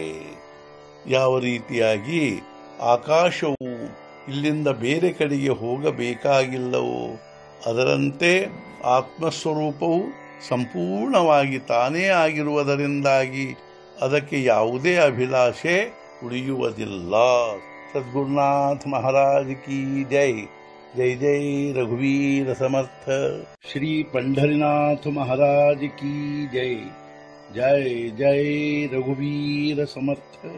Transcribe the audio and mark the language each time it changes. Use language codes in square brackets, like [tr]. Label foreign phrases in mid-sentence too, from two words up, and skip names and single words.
[kn] ಯಾವ ರೀತಿಯಾಗಿ ಆಕಾಶವು ಇಲ್ಲಿಂದ ಬೇರೆ ಕಡೆಗೆ ಹೋಗಬೇಕಾಗಿಲ್ಲವೋ ಅದರಂತೆ ಆತ್ಮಸ್ವರೂಪವು ಸಂಪೂರ್ಣವಾಗಿ ತಾನೇ ಆಗಿರುವುದರಿಂದಾಗಿ ಅದಕ್ಕೆ ಯಾವುದೇ ಅಭಿಲಾಷೆ ಉಳಿಯುವುದಿಲ್ಲ. [mr] सद्गुरुनाथ महाराज की जय. जय जय रघुवीर समर्थ. श्री पंढरीनाथ महाराज की जय। जय जय रघुवीर समर्थ।